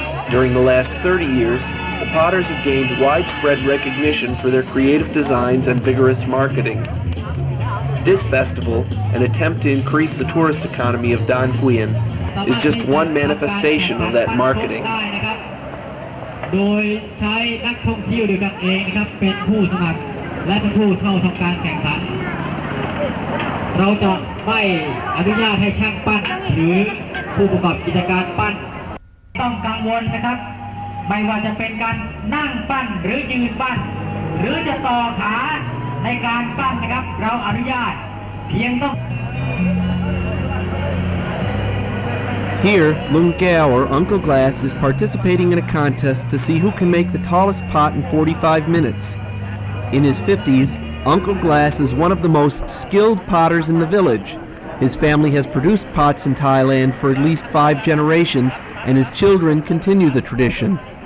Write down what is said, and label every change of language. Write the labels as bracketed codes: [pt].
[en] During the last 30 years, the potters have gained widespread recognition for their creative designs and vigorous marketing. This festival, an attempt to increase the tourist economy of Don Quixote, is just one manifestation of that marketing. [th] โดยใช้นักท่องเที่ยวด้วยกันเองนะครับเป็นผู้สมัครและเป็นผู้เข้าทำการแข่งขันเราจะไม่อนุญาตให้ช่างปั้นหรือผู้ประกอบกิจการปั้นต้องกังวลนะครับไม่ว่าจะเป็นการนั่งปั้นหรือยืนปั้นหรือจะต่อขาในการปั้นนะครับเราอนุญาตเพียงต้อง [en] Here, Lung Gao, or Uncle Glass, is participating in a contest to see who can make the tallest pot in 45 minutes. In his 50s, Uncle Glass is one of the most skilled potters in the village. His family has produced pots in Thailand for at least 5 generations, and his children continue the tradition.